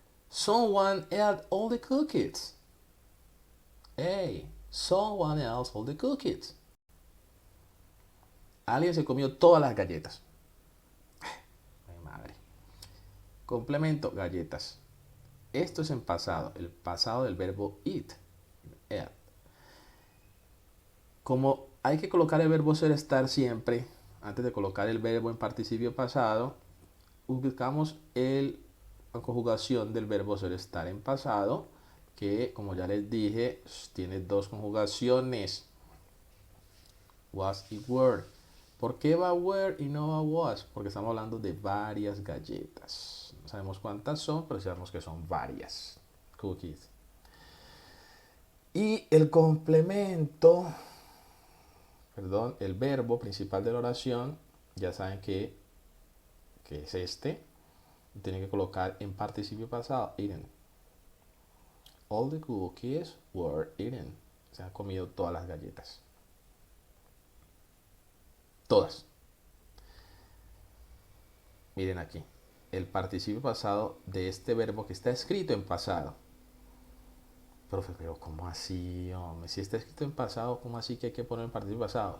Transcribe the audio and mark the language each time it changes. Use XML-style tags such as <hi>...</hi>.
<en>Someone ate all the cookies. Hey, someone else all the cookies.</en> <es>Alguien se comió todas las galletas. Ay, madre. Complemento, galletas. Esto es en pasado, el pasado del verbo eat. Eat. Como hay que colocar el verbo ser, estar siempre, antes de colocar el verbo en participio pasado, buscamos la conjugación del verbo ser, estar en pasado, que como ya les dije, tiene dos conjugaciones. Was y were. ¿Por qué va were y no va was? Porque estamos hablando de varias galletas. No sabemos cuántas son, pero sabemos que son varias. Cookies. Y el complemento, perdón, el verbo principal de la oración, ya saben que es este. Tienen que colocar en participio pasado, eaten.</es> <en>All the cookies were eaten.</en> <es>Se han comido todas las galletas. Todas. Miren aquí. El participio pasado de este verbo que está escrito en pasado. Profe, pero ¿cómo así, hombre? Si está escrito en pasado, ¿cómo así que hay que poner el participio pasado?</es>